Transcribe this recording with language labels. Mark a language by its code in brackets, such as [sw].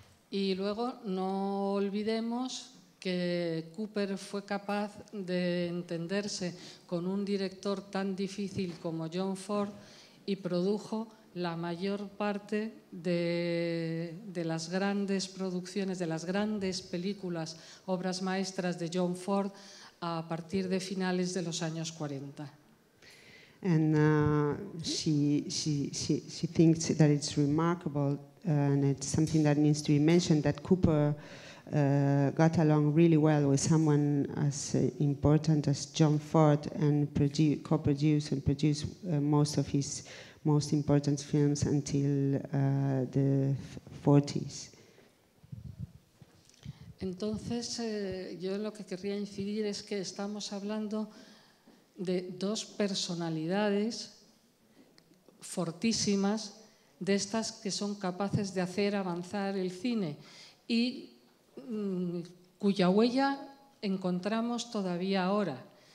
[es] Y luego no olvidemos que Cooper fue capaz de entenderse con un director tan difícil como John Ford y produjo la mayor parte de las grandes producciones, de las grandes películas, obras maestras de John Ford a partir de finales de los años 40. [en] And she thinks that it's remarkable, and it's something that needs to be mentioned, that Cooper got along really well with someone as important as John Ford and co-produced and produced most of his most important films until the 40s. [es] Entonces, yo lo que querría incidir es que estamos hablando de dos personalidades fortísimas, de estas que son capaces de hacer avanzar el cine y cuya huella encontramos todavía ahora.